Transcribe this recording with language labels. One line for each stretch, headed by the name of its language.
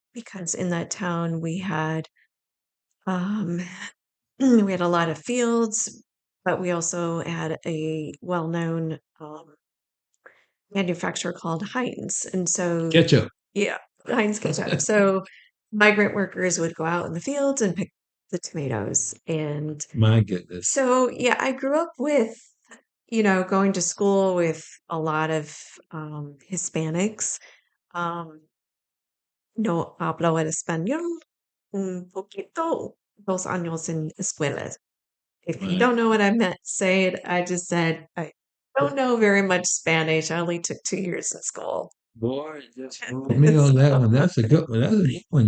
English: because in that town um, we had a lot of fields, but we also had a well-known manufacturer called Heinz, and so Ketchup. yeah, Heinz ketchup. So migrant workers would go out in the fields and pick the tomatoes, and My goodness. so yeah, I grew up with going to school with a lot of Hispanics.
Spanish: Um, no hablo el español un poquito, 2 años en escuela.
English: If you Right. don't know what I meant, say it. I just said I don't know very much Spanish. I only took 2 years in school. Boy, you just pulled me on that one. So That's a good one. That's a good one.